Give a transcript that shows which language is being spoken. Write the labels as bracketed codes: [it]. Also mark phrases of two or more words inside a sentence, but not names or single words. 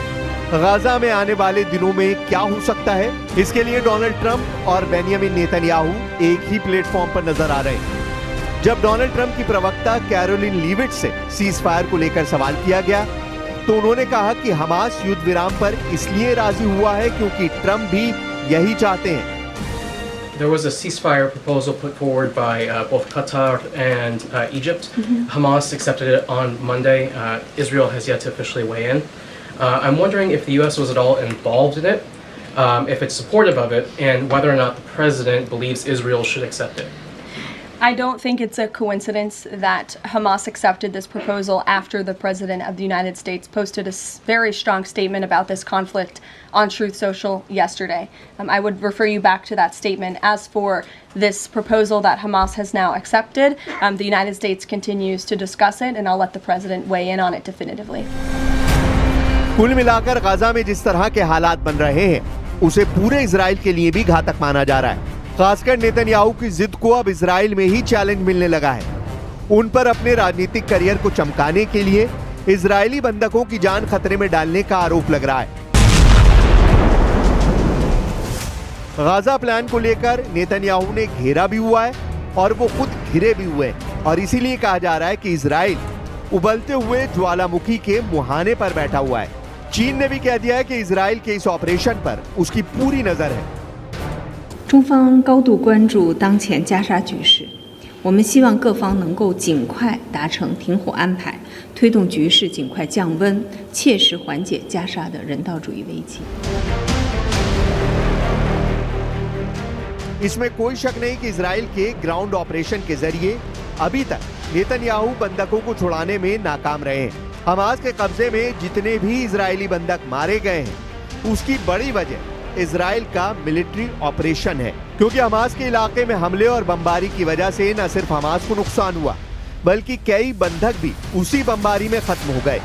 [hi] गाजा में आने वाले दिनों में क्या हो सकता है, इसके लिए डोनाल्ड ट्रंप और बेंयामिन नेतन्याहू एक ही प्लेटफॉर्म पर नजर आ रहे हैं। जब डोनाल्ड ट्रंप की प्रवक्ता कैरोलिन लीविट से [en] cease fire [hi] को लेकर सवाल किया गया तो उन्होंने कहा कि हमास युद्ध विराम पर इसलिए राजी हुआ है क्योंकि ट्रंप भी यही चाहते हैं। [en] There was a ceasefire proposal put forward by both Qatar and Egypt. Hamas accepted it on Monday. Israel has yet to officially weigh in. I'm wondering if the U.S. was at all involved in it, if it's supportive of it, and whether or not the president believes Israel should accept it. I don't think it's a coincidence that Hamas accepted this proposal after the President of the United States posted a very strong statement about this conflict on Truth Social yesterday. I would refer you back to that statement. As for this proposal that Hamas has now accepted, the United States continues to discuss it, and I'll let the President weigh in on it definitively. [hi] कुल मिलाकर गाजा में जिस तरह के हालात बन रहे हैं उसे पूरे इजराइल के लिए भी घातक माना जा रहा है। खासकर नेतन्याहू की जिद को अब इजराइल में ही चैलेंज मिलने लगा है। उन पर अपने राजनीतिक करियर को चमकाने के लिए इजरायली बंधकों की जान खतरे में डालने का आरोप लग रहा है। गाजा प्लान को लेकर नेतन्याहू ने घेरा भी हुआ है और वो खुद घिरे भी हुए हैं और इसीलिए कहा जा रहा है कि इजराइल उबलते हुए ज्वालामुखी के मुहाने पर बैठा हुआ है। चीन ने भी कह दिया है कि इजराइल के इस ऑपरेशन पर उसकी पूरी नजर है। [zh] 中方高度关注当前加沙局势，我们希望各方能够尽快达成停火安排，推动局势尽快降温，切实缓解加沙的人道主义危机。 [hi] इसमें कोई शक नहीं कि इजराइल के [en] ground operation [hi] के जरिए अभी तक नेतन्याहू बंधकों को छुड़ाने में नाकाम रहे हैं। हमास के कब्जे में जितने भी इजरायली बंधक मारे गए हैं उसकी बड़ी वजह इजराइल का [en] military operation [hi] है, क्योंकि हमास के इलाके में हमले और बमबारी की वजह से न सिर्फ हमास को नुकसान हुआ बल्कि कई बंधक भी उसी बमबारी में खत्म हो गए।